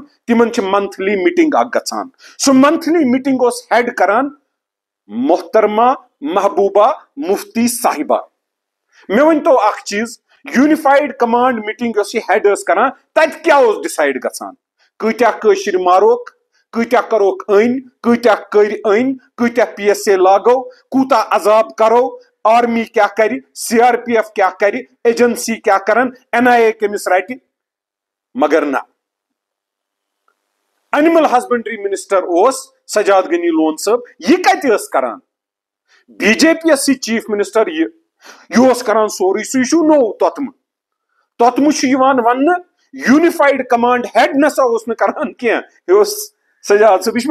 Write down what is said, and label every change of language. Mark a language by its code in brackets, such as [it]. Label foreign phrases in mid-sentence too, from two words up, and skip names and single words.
[ks] تِمن چھِ [en] monthly meeting [ks] اکھ گژھان سُہ [en] monthly meeting [ks] اوس ہیڈ کران محترمہ محبوبہ مفتی صاحبہ مےٚ ؤنۍتو اکھ چیٖز [en] unified command meeting [ks] یۄس یہِ ہیڈ ٲس کران تتہِ کیاہ اوس ڈِسایڈ گژھان کۭتیاہ کٲشِر ماروک کۭتیاہ کروک أنۍ کۭتیاہ کٔرۍ أنۍ کۭتیاہ پی ایس اے لاگو کوٗتاہ عذاب کرو آرمی کیا کری سی آر پی ایف کیا کری ایجنسی کیا کرن این آئی اے کٔمِس رٹہِ مگر نہ [en] animal husbandry minister [ks] اوس سجاد غنی لون صٲب یہِ کتہِ ٲس کران بی جے پی یس سۭتۍ [en] chief minister [ks] یہِ اوس کران سورُے سُہ چھُ نوٚو توٚتمہٕ چھُ یِوان وننہٕ [en] unified command head [ks] نسا اوس نہٕ کران کینٛہہ یہِ اوس سجاد صٲب یہِ چھُ